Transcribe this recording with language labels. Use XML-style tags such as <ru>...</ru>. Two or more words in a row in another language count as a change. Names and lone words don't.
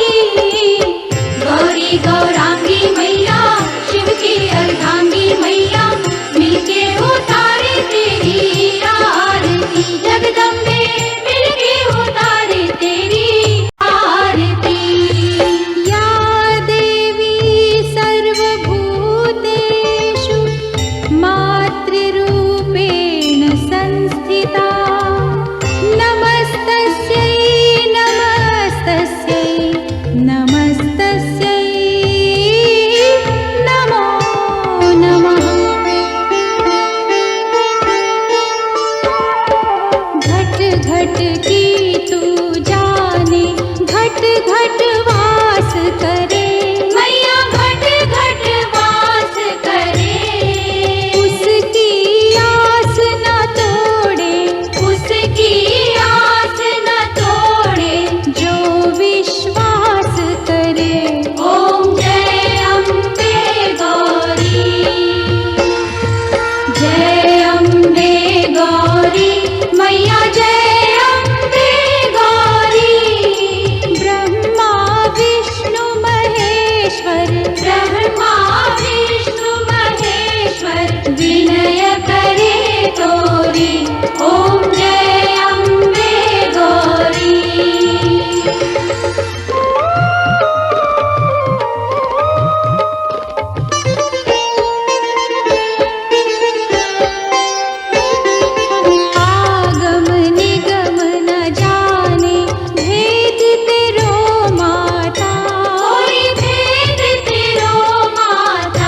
<hi>गौरी गौरांगी मैया, शिव की अर्धांगी मैया, मिलके उतारे तेरी आरती। जगदम्बे मिलके उतारे तेरी आरती।</hi> <sa>या देवी सर्वभूतेषु मातृरूपेण संस्थिता, नमस्तस्यै नमस्तस्यै नमस्तस्यै नमो नमः।</sa> <hi>घट घट की तू जाने, घट घट वास करे मैया, घट घट वास करे। उसकी आस न तोड़े, उसकी आस न तोड़े, जो विश्वास करे। ओम जय अम्बे गौरी, जय अम्बे गौरी मैया, जय अम्बे गौरी। ब्रह्मा विष्णु महेश्वर, ब्रह्मा विष्णु महेश्वर, विनय करे तोरी। ओम जय अम्बे गौरी। आगम निगम न जाने, भेद तेरो माता, कोई भेद तेरो माता।</hi>